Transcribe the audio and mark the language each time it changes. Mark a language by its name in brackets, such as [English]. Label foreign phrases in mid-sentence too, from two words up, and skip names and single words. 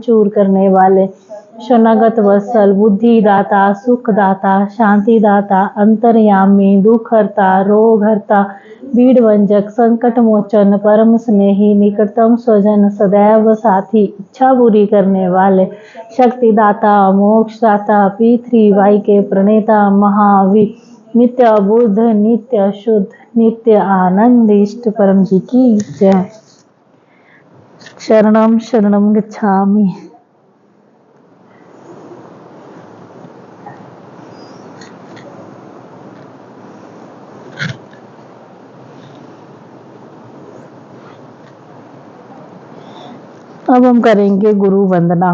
[Hindi] चूर करने वाले, शरणागत वत्सल, बुद्धि दाता, सुख दाता, शांति दाता, अंतर्यामी, दुख हरता, रोग हरता, बीड़ भंजक, संकट मोचन, परम स्नेही, निकटतम स्वजन, सदैव साथी, इच्छा पूरी करने वाले, शक्ति दाता, मोक्ष दाता, P3Y के प्रणेता, महावीर, नित्य बुद्ध, नित्य शुद्ध, नित्य आनंद इष्ट परम जी की जय। [Sanskrit] शरणम शरणम गच्छामि। [Hindi] अब हम करेंगे गुरु वंदना।